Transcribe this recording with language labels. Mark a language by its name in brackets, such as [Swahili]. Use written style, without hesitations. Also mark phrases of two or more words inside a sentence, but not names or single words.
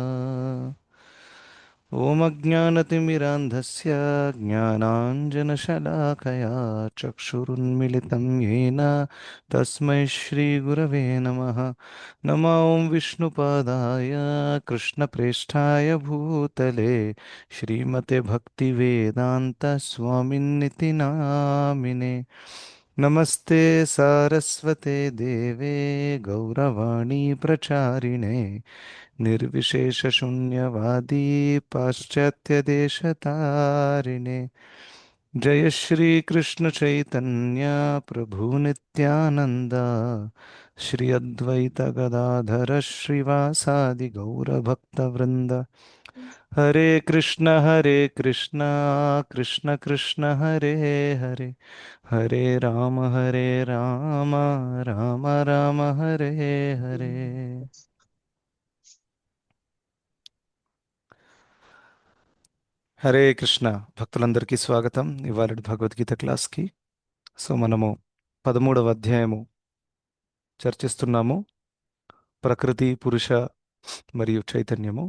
[Sanskrit] ఓం అజ్ఞానతిమిరాంధస్య జ్ఞానాంజనశలాకయా చక్షురున్మిళితం येन తస్మై శ్రీగురవే నమః. నమో ఓం విష్ణుపాదాయ కృష్ణప్రేష్ఠాయ భూతలే శ్రీమతే భక్తివేదాంత స్వామిన్నితి నామినే. నమస్తే సారస్వతే దేవే గౌరవాణి ప్రచారిణే निर्विशेषशून्यवादी पाश्चात्यदेशतारिणे. जय श्री कृष्ण चैतन्य प्रभु नित्यानंद श्री अद्वैत गदाधर श्रीवासादि गौरभक्तवृंद. हरे कृष्ण कृष्ण कृष्ण हरे हरे हरे राम राम राम हरे हरे. [Telugu] హరే కృష్ణ భక్తులందరికీ స్వాగతం ఇవాళ భగవద్గీత క్లాస్కి. సో మనము 13వ అధ్యాయము చర్చిస్తున్నాము, ప్రకృతి పురుష మరియు చైతన్యము.